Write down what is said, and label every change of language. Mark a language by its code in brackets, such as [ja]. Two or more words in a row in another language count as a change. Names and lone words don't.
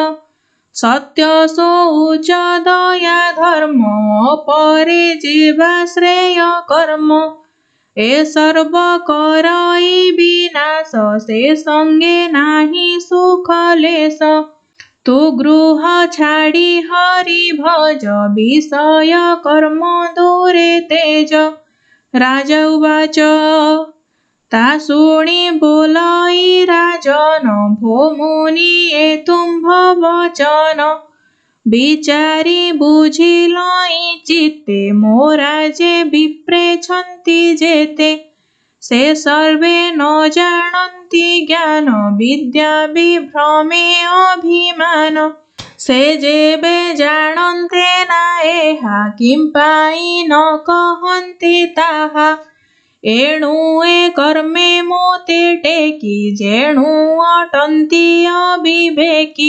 [or] ସତ୍ୟ ଶୌଚ ଦୟା ଧର୍ମ ଅପରେ ଯିବା ଶ୍ରେୟ କର୍ମ। ଏ ସର୍ବ କରଇ ବିନାଶ ସେ ସଙ୍ଗେ ନାହିଁ ସୁଖ ଲେଶ। ତୁ ଗୃହ ଛାଡ଼ି ହରି ଭଜ ବିଷୟ କର୍ମ ଦୂରେ ତେଜ। ରାଜା ଉବାଚ ତା ଶୁଣି ବୋଲାଇ ରାଜନ ଭୋ ମୁନି ଏ ତୁମ୍ଭ ବଚନ। ବିଚାରି ବୁଝିଲଇ ଚିତ୍ତେ ମୋର ଯେ ବିପ୍ରେ ଛନ୍ତି ଯେତେ। ସେ ସର୍ବେ ନ ଜାଣନ୍ତି ଜ୍ଞାନ ବିଦ୍ୟା ବିଭ୍ରମେ ଅଭିମାନ। ସେ ଯେବେ ଜାଣନ୍ତେ ନା ଏହା କିଂ ପାଇ ନ କହନ୍ତି ତାହା। ଏଣୁ ଏ କର୍ମେ ମୋତେ ଟେକି ଯେଣୁ ଅଟନ୍ତି ଅବିବେକୀ।